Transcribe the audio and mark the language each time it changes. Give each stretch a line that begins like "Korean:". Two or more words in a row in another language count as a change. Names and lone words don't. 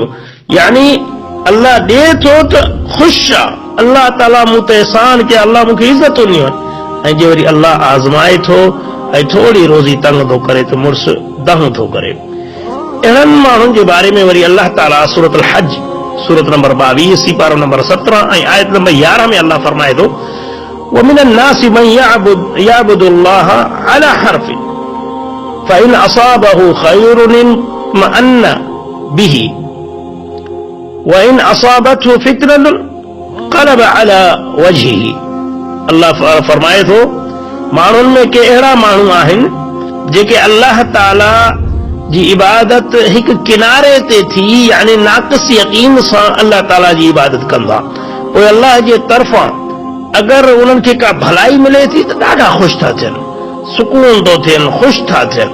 Sindhi: यानी अल्लाह ॾिए थो त ख़ुशि आहे, अल्लाह ताला मूं ते एहसान कया, अल्लाह मूंखे इज़त ॾिनियूं आहिनि। ऐं जे वरी अल्लाह आज़माए थो ऐं थोरी रोज़ी तंग थो करे त मुड़ुस दह थो करे। अहिड़नि माण्हुनि जे बारे में वरी अल्लाह ताला सूरतुल हज सूरत नंबर 22 सीपारो नंबर 17 ऐं आयत नंबर 11 में अल्लाह फरमाए थो
Arabic: ومن الناس من يعبد الله على حرف فإن أصابه خير اطمأن به وإن أصابته فتنة انقلب على وجهه.
Sindhi: अल्लाह फरमाए थो माण्हुनि में के अहिड़ा माण्हू आहिनि जेके अल्लाह ताला जी इबादत हिकु किनारे ते थी, यानी नाक़िस यकीन सां अल्लाह ताला जी इबादत कंदा, पोइ अल्लाह जे तरफ़ां अगरि उन्हनि खे का भलाई मिले थी त ॾाढा ख़ुशि था थियनि, सुकून थो थियनि, ख़ुशि था थियनि।